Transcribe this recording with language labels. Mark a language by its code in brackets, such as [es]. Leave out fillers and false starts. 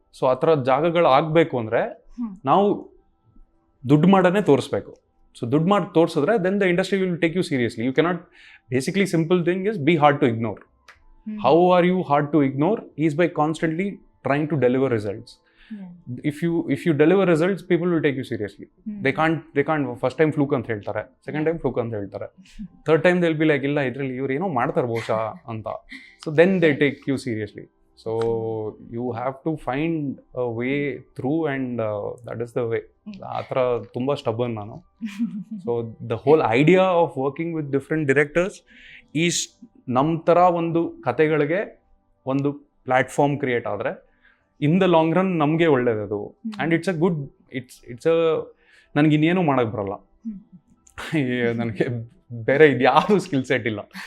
[kn] So ಆ ಥರ ಜಾಗಗಳು ಆಗಬೇಕು ಅಂದರೆ ನಾವು ದುಡ್ಡು ಮಾಡೋದೇ ತೋರಿಸ್ಬೇಕು. [en] so [kn] ದುಡ್ಡು ಮಾಡಿ ತೋರಿಸಿದ್ರೆ [en] Then the industry will take you seriously. You cannot, basically simple thing is be hard to ignore. How are you hard to ignore is by constantly trying to deliver results. If you deliver results, people will take you seriously. They can't first time fluke [kn] ಅಂತ ಹೇಳ್ತಾರೆ, [en] second time fluke ಅಂತ ಹೇಳ್ತಾರೆ, third time they'll be like [kn] ಇಲ್ಲ ಇದ್ರಲ್ಲಿ ಇವ್ರು ಏನೋ ಮಾಡ್ತಾರೆ ಬಹುಶಃ ಅಂತ. [en] So then they take you seriously. So you have to find a way through, and that is the way. [kn] ಆ ಥರ ತುಂಬ stubborn ನಾನು. [en] So the whole idea of working with different directors is [kn] ನಮ್ಮ ಥರ ಒಂದು ಕತೆಗಳಿಗೆ ಒಂದು ಪ್ಲ್ಯಾಟ್ಫಾರ್ಮ್ ಕ್ರಿಯೇಟ್ ಆದರೆ [en] in the long run [kn] ನಮಗೆ ಒಳ್ಳೇದದು. [en] and it's a good, [kn] it's ನನಗೆ ಇನ್ನೇನು ಮಾಡೋಕ್ಕೆ ಬರಲ್ಲ, ನನಗೆ ಬೇರೆ ಇದು ಯಾವುದು ಸ್ಕಿಲ್ ಸೆಟ್ ಇಲ್ಲ.